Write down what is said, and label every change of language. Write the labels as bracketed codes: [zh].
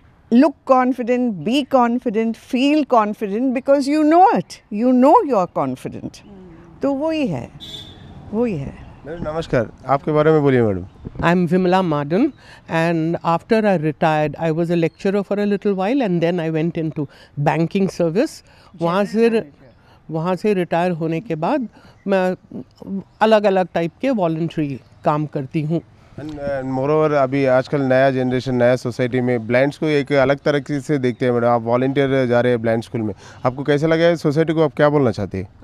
[en] Look confident, be confident, feel confident, because you know it. You know you are confident. [hi] तो वही है. Madam नमस्कार, आपके बारे में बोलिए madam. [en] I'm Vimala Madan, and after I retired, I was a lecturer for a little while, and then I went into banking service. [hi] वहाँ से रिटायर होने के बाद मैं अलग अलग टाइप के वॉलंटरी काम करती हूँ. एंड मोरओवर अभी आजकल नया जनरेशन, नया सोसाइटी में ब्लाइंड्स को एक अलग तरीके से देखते हैं मैडम. आप वॉलंटियर जा रहे हैं ब्लाइंड स्कूल में, आपको कैसा लगा है? सोसाइटी को आप क्या बोलना चाहते हैं?